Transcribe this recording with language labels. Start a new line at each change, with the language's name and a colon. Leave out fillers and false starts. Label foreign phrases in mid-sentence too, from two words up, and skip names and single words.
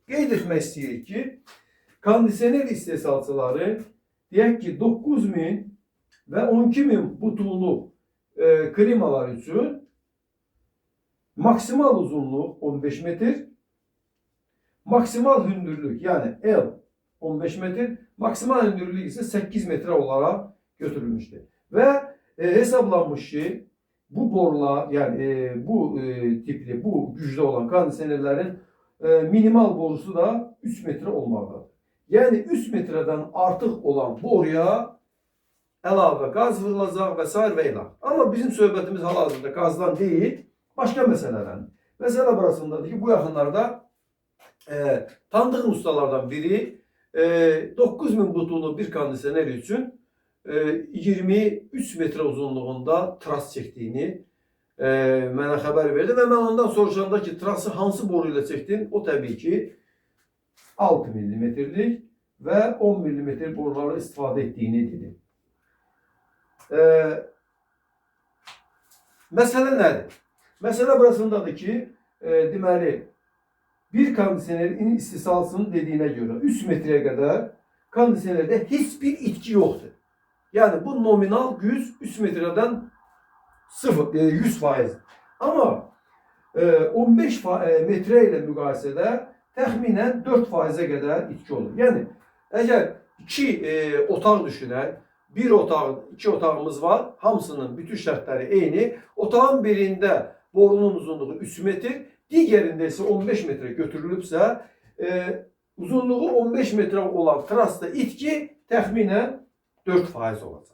Azerbaijani: Qeyd etmək istəyirik ki, kondisioner istehsalçıları deyək ki 9000 və 12000 butuluq klimalar üçün maksimal uzunluq 15 metr, maksimal hündürlük yani L 15 metr, maksimal hündürlük ise 8 metre
Turkish: olarak götürülmüştür. Ve hesaplanmış ki bu borular yani bu tipli, bu güçlü olan kondisionerlerin minimal borusu da 3 metre olmalıdır. Yani 3 metreden artık olan boruya əlavə gaz vurulacaq vesaire və ilə.
Azerbaijani: Ama bizim söhbətimiz hal-hazırda
Turkish: gazdan değil, başka meselelerden.
Azerbaijani: Mesela burasındadır ki bu yaxınlarda tanıdığım ustalardan biri 9000 butuluq bir kondisioner üçün 23 metre uzunluğunda tras çektiğini mənə xəbər verdi və mən ondan soruşanda ki trası hansı boru ilə çəkdin? O təbii ki 6 milimetrlik və 10 milimetr borularla istifadə etdiyini dedi. Məsələ nədir? Məsələ burasındadır ki deməli bir kondisionerin istihsalçısının dediğine göre 3 metreye kadar kondisionerde hiçbir itki yoktur.
Turkish: Yani bu nominal güç 3 metreden 100%.
Azerbaijani: Ama 15 metre ile müqayisədə təxminən 4%'e kadar itki olur. Yani eğer iki otaq düşünək, bir otaq, iki otağımız var, hamısının bütün şərtləri eyni. Otağın birində borunun uzunluğu 3 metr, diğerinde ise 15 metre götürülübsə, uzunluğu 15 metre olan trasta itki təxminən 4% olacaq.